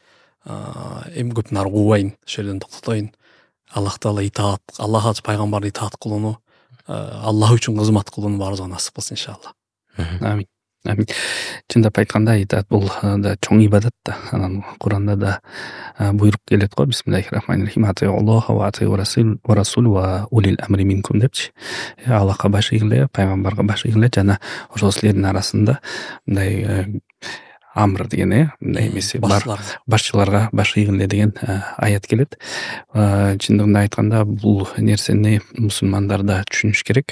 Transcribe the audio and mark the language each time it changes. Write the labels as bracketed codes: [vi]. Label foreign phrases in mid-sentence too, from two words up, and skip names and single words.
[ky] Эми көп нары кубайын, ошол жерден токтотоюн. Аллах таала итаат, Аллахка пайгамбарды итаат кылууну, Аллах үчүн кызмат кылууну баарыбызга насип кылсын иншалла. Амин. Амин. Чындап айтканда итаат бул да чоң ибадат да. Анан Куранда да буйрук келет го. [ar] بسم الله الرحمن الرحيم الله وأطيعوا الرسول وأولي الأمر منكم депчи. [ky] Аллахка баш ийгиле, пайгамбарга баш ийгиле жана ошол силердин арасында мындай амр деген мындай эмеси бар, башчыларга баш ийгиле деген аят келет. Чындыгында айтканда бул нерсени мусулмандар да түшүнүш керек.